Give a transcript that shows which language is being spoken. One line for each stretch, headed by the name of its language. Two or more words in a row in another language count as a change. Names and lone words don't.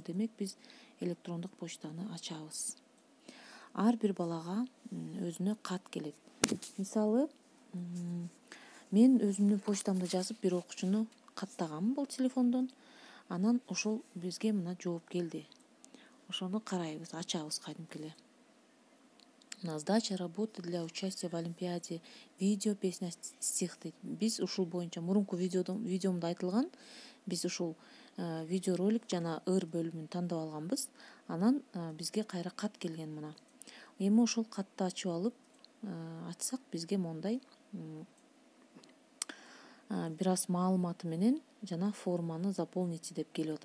Kyrgyz: Демек биз электрондук почтаны ачабыз. Ар бир балага өзүнө кат келет. Мисалы, мен өзүмдүн почтамды жазып бир окуучуну каттагам бул телефондон. Анан ошол бизге мына жооп келди. Ошону карайбыз, ачабыз кадимки эле.
Russian: Сдача работы для участия в Олимпиаде, видео, песня, стих дейт.
Kyrgyz: Биз ушул боюнча мурунку видеомдо айтылган, биз ушул видеоролик жана ыр бөлүмүн тандап алганбыз. Анан бизге кайра кат келген мына. Эми ошол катты ачып алып, ачсак бизге мондай бир аз маалыматы менен жана форманы заполните деп келип атат.